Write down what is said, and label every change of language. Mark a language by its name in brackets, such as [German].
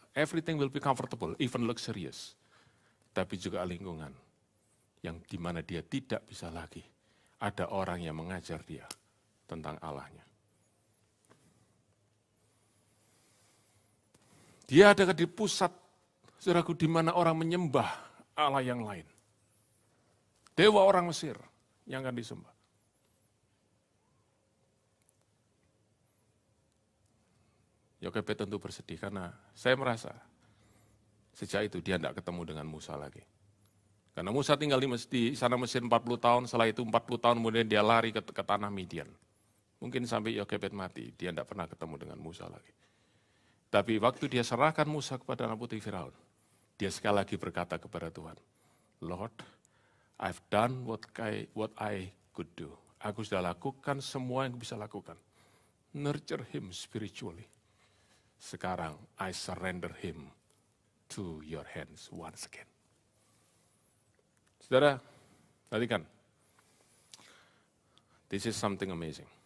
[English] Everything will be comfortable, even luxurious. [Indonesian] Tapi juga lingkungan yang dimana dia tidak bisa lagi. Ada orang yang mengajar dia tentang Allahnya. Dia ada di pusat, saudaraku, di mana orang menyembah Allah yang lain. Dewa orang Mesir yang akan disembah. Yokebed tentu bersedih karena saya merasa sejak itu dia tidak ketemu dengan Musa lagi. Karena Musa tinggal di sana Mesir 40 tahun, setelah itu 40 tahun kemudian dia lari ke tanah Midian. Mungkin sampai Yokebed mati, dia tidak pernah ketemu dengan Musa lagi. Tapi waktu dia serahkan Musa kepada anak putri Firaun, dia sekali lagi berkata kepada Tuhan, [English] Lord, I've done what I could do. [Indonesian] Aku sudah lakukan semua yang bisa lakukan. [English] Nurture him spiritually. [Indonesian] Sekarang [English] I surrender him to your hands once again. [Indonesian] Saudara, perhatikan. [English] This is something amazing.